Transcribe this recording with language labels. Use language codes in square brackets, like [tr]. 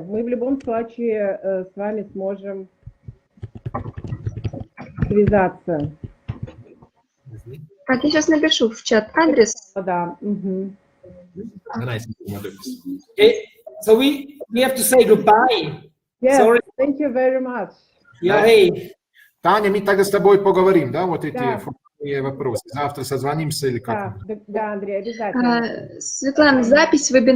[ru] Мы в любом случае с вами сможем связаться. Так, я сейчас напишу в чат адрес. Да. Угу. [en] Okay, so we have to say goodbye. Yes, Sorry. thank you very much. Yeah, hey. [ru] Таня, мы тогда с тобой поговорим, да, вот эти Да. вопросы. Завтра созвонимся или как? Да, Андрей, обязательно. Светлана, запись вебинара